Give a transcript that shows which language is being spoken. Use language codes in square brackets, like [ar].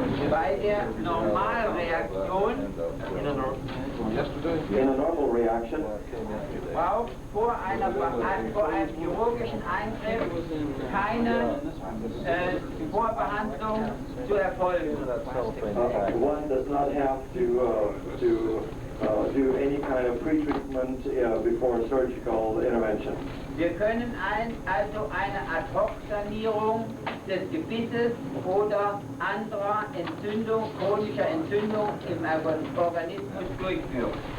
[de] Bei der Normalreaktion [en] In a normal reaction, [de] braucht vor einem chirurgischen Eingriff keine Vorbehandlung zu erfolgen. [en] one does not have to do any kind of pre-treatment before surgical intervention. [de] Wir können also eine Ad-hoc-Sanierung des Gebisses oder anderer Entzündung, chronischer Entzündung im Organismus durchführen.